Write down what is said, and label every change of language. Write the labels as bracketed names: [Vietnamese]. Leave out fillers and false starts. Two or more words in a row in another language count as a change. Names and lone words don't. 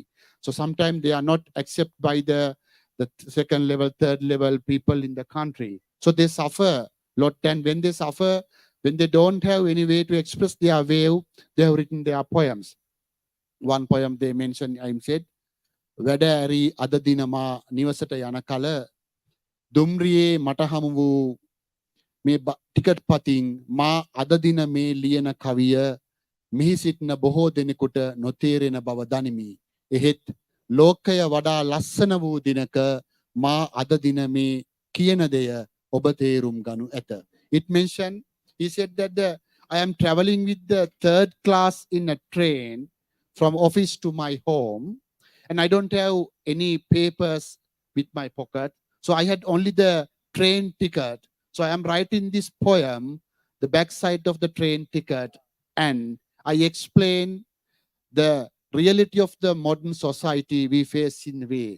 [English] So sometimes they are not accepted by the second level, third level people in the country. So they suffer a lot. And when they suffer, when they don't have any way to express their way, they have written their poems. One poem they mentioned, I said, [Sinhala] "වැඩ ඇරී අද දිනම නිවසට යන කල දුම්රියේ මට හමු වූ මේ ticket පතින් මා අද දින මේ ලියන කවිය මෙහි සිටින බොහෝ දෙනෙකුට නොතේරෙන බව දනිමි. එහෙත් ලෝකය වඩා ලස්සන වූ දිනක මා අද දින මේ කියන දෙය ඔබ තේරුම් ගනු ඇත. [English] It mentioned, he said that I am traveling with the third class in a train from office to my home, and I don't have any papers with my pocket. So I had only the train ticket. So I am writing this poem, the backside of the train ticket, and I explain the reality of the modern society we face in a way.